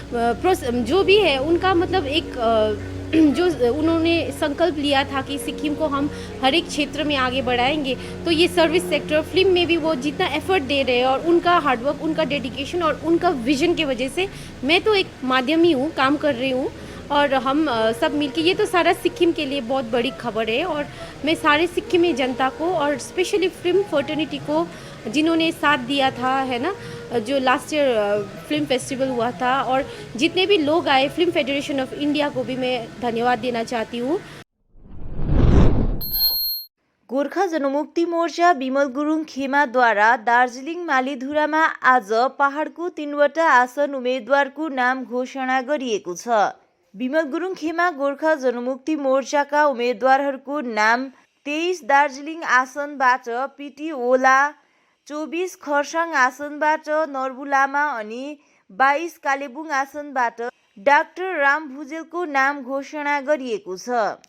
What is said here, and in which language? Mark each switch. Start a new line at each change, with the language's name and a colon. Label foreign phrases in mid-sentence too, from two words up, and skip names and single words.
Hindi: जो भी है उनका मतलब एक जो उन्होंने संकल्प लिया था कि सिक्किम को हम हर एक क्षेत्र में आगे बढ़ाएंगे, तो ये
English: service sector
Hindi: फिल्म में भी वो जितना एफर्ट दे रहे हैं और उनका हार्डवर्क, उनका डेडिकेशन और उनका विजन की वजह से मैं तो एक माध्यम ही हूँ, काम कर रही हूँ और हम सब मिलके, ये तो सारा सिक्किम के लिए बहुत बड़ी खबर है। और मैं सारे सिक्किमी जनता को और
English: specially film fraternity
Hindi: को जिन्होंने साथ दिया था, है ना, जो
English: last year film festival
Hindi: हुआ था, और जितने भी लोग आए, फिल्म फेडरेशन ऑफ इंडिया को भी मैं धन्यवाद देना चाहती हूँ।
Nepali: गोर्खा जनमुक्ति मोर्चा बिमल गुरुङ खेमाद्वारा दार्जिलिङ मालीधुरामा आज पहाडको 3वटा आसन उम्मेद्वारको नाम घोषणा गरिएको छ। बिमल गुरुङ खेमा गोर्खा जनमुक्ति मोर्चाका उम्मेद्वारहरूको नाम 23 दार्जिलिङ आसनबाट पिटी ओला, 24 खरसाङ आसनबाट नर्बु लामा अनि 22 कालेबुङ आसनबाट डाक्टर राम भुजेलको नाम घोषणा गरिएको छ।